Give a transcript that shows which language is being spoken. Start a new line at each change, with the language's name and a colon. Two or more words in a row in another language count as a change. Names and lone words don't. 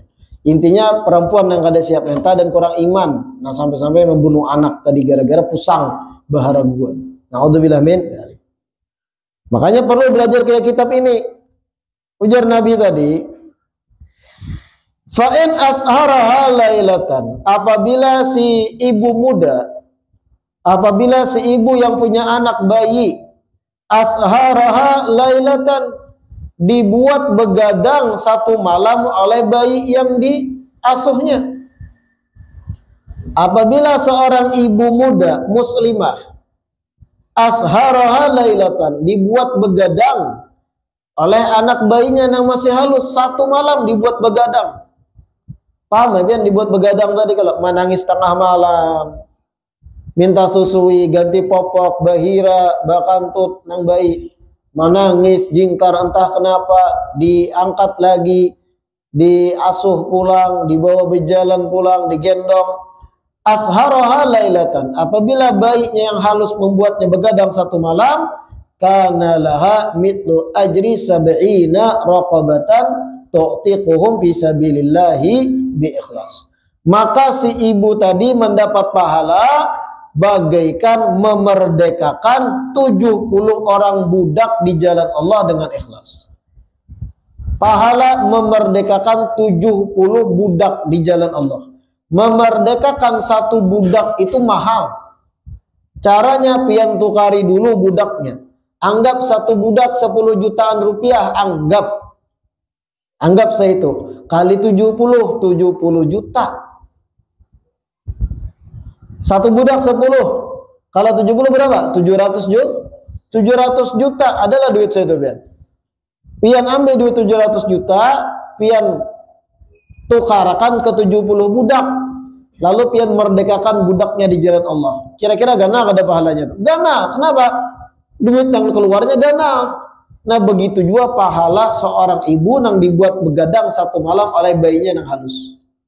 Indonesian: Intinya perempuan yang kada siap mental dan kurang iman, nah sampai-sampai membunuh anak tadi gara-gara
Banjar: pusang baharaguan.
Arabic: نعوذ بالله من ذلك.
Indonesian: Makanya perlu belajar kayak kitab ini. Ujar Nabi tadi,
Arabic: فإن أسهرها ليلة,
Indonesian: apabila si ibu muda, apabila si ibu yang punya anak bayi,
Arabic: أسهرها ليلة,
Indonesian: dibuat begadang satu malam oleh bayi yang diasuhnya. Apabila seorang ibu muda muslimah
Arabic: أسهرها ليلة,
Indonesian: dibuat begadang oleh anak bayinya yang masih halus satu malam, dibuat begadang. Paham ya? Dibuat begadang tadi kalau menangis tengah malam, minta susui, ganti popok,
Banjar: bahira, bakantut nang bayi,
Indonesian: menangis, jingkar entah kenapa, diangkat lagi, diasuh pulang, dibawa berjalan pulang, digendong.
Arabic: أسهرها ليلة,
Indonesian: apabila bayinya yang halus membuatnya begadang satu malam,
Arabic: كان لها مثل أجر سبعين رقبة تعتقهم في سبيل الله بإخلاص.
Indonesian: Maka si ibu tadi mendapat pahala bagaikan memerdekakan 70 orang budak di jalan Allah dengan ikhlas. Pahala memerdekakan 70 budak di jalan Allah. Memerdekakan satu budak itu mahal. Caranya pian tukari dulu budaknya. Anggap satu budak 10 jutaan rupiah, anggap saya itu kali 70 juta. Satu budak 10, kalau 70 berapa? 700 juta adalah duit saya itu pian. Pian ambil duit 700 juta, pian tukarakan ke 70 budak, lalu pian merdekakan budaknya di jalan Allah. Kira-kira gana ada pahalanya tuh? Gana. Kenapa? Duit yang keluarnya gana. Nah begitu juga pahala seorang ibu yang dibuat begadang satu malam oleh bayinya yang halus.